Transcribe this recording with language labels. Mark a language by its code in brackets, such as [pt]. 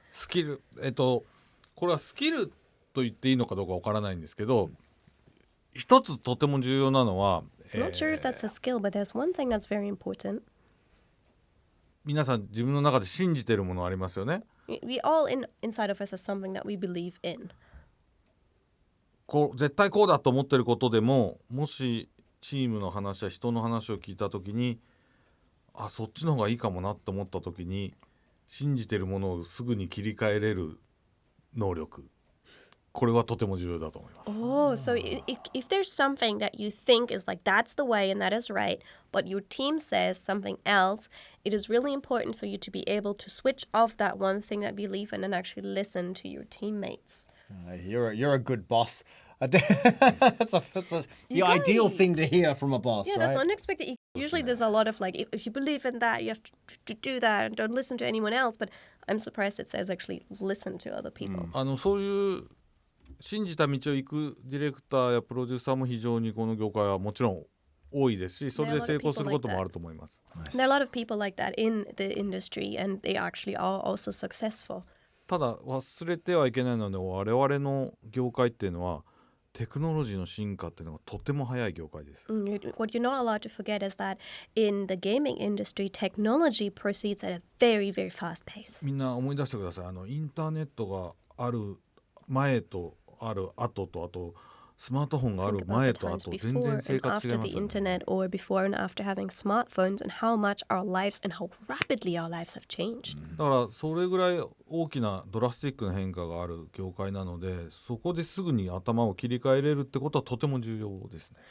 [ja] スキル、これはスキルと言っていいのかどうかわからないんですけど、一つとても重要なのは、 [en] I'm not sure if that's a skill, but there's one thing that's very important. [ja] 皆さん自分の中で信じているものありますよね。 [en] We all inside of us has something that we believe in. [ja] こう絶対こうだと思ってることでも、もしチームの話や人の話を聞いたときに、あ、そっちの方がいいかもなと思ったときに、信じているものをすぐに切り替えれる能力、これはとても重要だと思います。 [en] Oh, so if there's something that you think is like that's the way and that is right, but your team says something else, it is really important for you to be able to switch off that one thing that you believe in and actually listen to your teammates. You're a good boss. That's the ideal thing to hear from a boss, Yeah, right? that's unexpected. Usually there's a lot of like, if you believe in that, you have to do that and don't listen to anyone else. But I'm surprised it says actually listen to other people. [ja] そういう信じた道を行くディレクターやプロデューサーも非常にこの業界はもちろん多いですし、それで成功することもあると思います。 [en] There are a lot of people like that in the industry, and they actually are also successful. [ja] ただ忘れてはいけないので、我々の業界っていうのはテクノロジーの進化っていうのがとても早い業界です。 [en] What you're not allowed to forget is that in the gaming industry, technology proceeds at a very, very fast pace. [ja] みんな思い出してください。インターネットがある前とある後と、あとスマートフォンがある前と後、全然生活違いますよね。 [en] After the internet, or before and after having smartphones, and how much our lives and how rapidly our lives have changed. [ja] だからそれぐらい大きなドラスティックな変化がある業界なので、そこですぐに頭を切り替えれるってことはとても重要ですね。